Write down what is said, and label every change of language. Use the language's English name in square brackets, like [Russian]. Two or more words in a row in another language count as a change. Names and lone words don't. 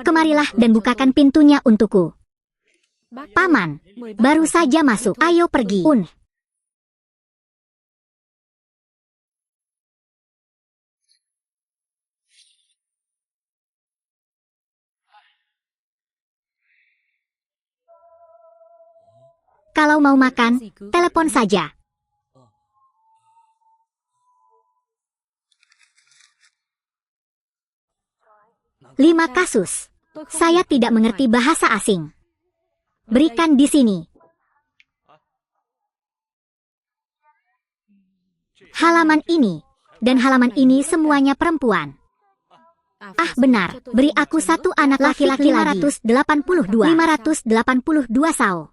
[Indonesian] kemarilah dan bukakan pintunya untukku. [Vietnamese] Bác [Indonesian] Paman, [Vietnamese] mời bác [Indonesian] baru [Vietnamese] vào. [Indonesian] saja masuk. Ayo pergi. Kalau mau makan, [Vietnamese] Gì cứ [Indonesian] telepon saja. Lima kasus. [Vietnamese] Tôi không [Indonesian] Saya [Vietnamese] hiểu [Indonesian] tidak [Vietnamese] tiếng [Indonesian] mengerti [Vietnamese] ngoài. [Indonesian] bahasa asing. Berikan di sini. Halaman ini dan halaman ini semuanya perempuan. Ah benar, beri aku satu anak laki-laki lagi. [Vietnamese] 582 sao.